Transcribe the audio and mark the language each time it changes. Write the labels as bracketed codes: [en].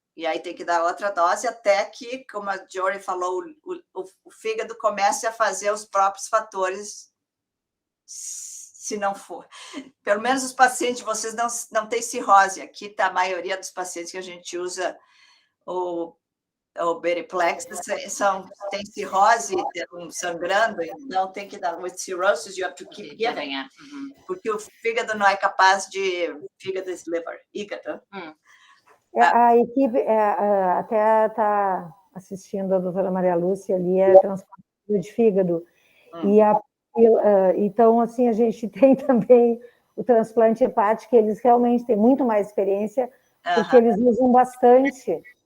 [pt] E aí tem que dar outra dose até que, como a Jori falou, o fígado comece a fazer os próprios fatores, se não for. Pelo menos os pacientes de vocês não têm cirrose. Aqui está a maioria dos pacientes que a gente usa o Beriplex tem cirrose, sangrando, então tem que dar. [en] With cirrhosis, you have to keep giving it. [pt] Porque o fígado não é capaz de... [en] Fígado is liver, hígado. [pt] A equipe até está assistindo a doutora Maria Lúcia ali, transplante de fígado. Então, assim, a gente tem também o transplante hepático, eles realmente têm muito mais experiência, porque eles usam bastante.